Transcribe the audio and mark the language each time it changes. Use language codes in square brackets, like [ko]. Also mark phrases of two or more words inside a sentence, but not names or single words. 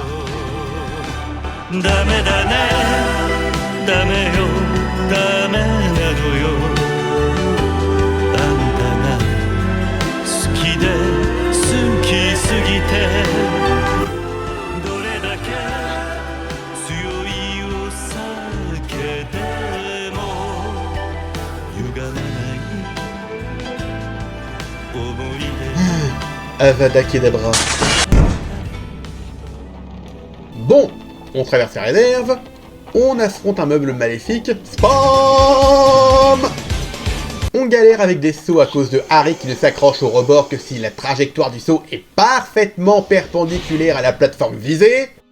[ja] ダメだねダメよダメなのよあんたが好きで好きすぎてどれだけ強いお酒でも歪まない思い出 [fr] Avada Kedavra. Bon, on traverse la réserve, on affronte un meuble maléfique, spam! On galère avec des sauts à cause de Harry qui ne s'accroche au rebord que si la trajectoire du saut est parfaitement perpendiculaire à la plateforme visée.